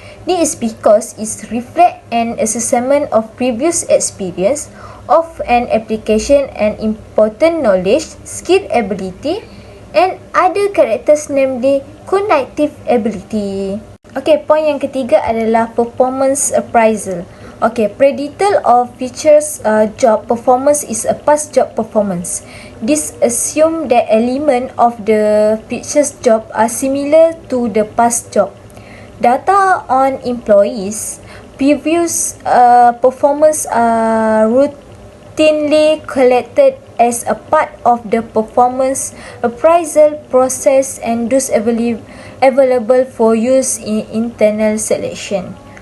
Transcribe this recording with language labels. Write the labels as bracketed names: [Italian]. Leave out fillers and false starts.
[English] This is because it reflects an assessment of previous experience of an application and important knowledge, skill, ability, and other characters, namely cognitive ability. [Indonesian] Okay, point yang ketiga adalah performance appraisal. [English] Okay, predictor of futures job performance is a past job performance. This assumes that elements of the future job are similar to the past job. Data on employees' previous performance are routinely collected as a part of the performance appraisal process and thus available for use in internal selection.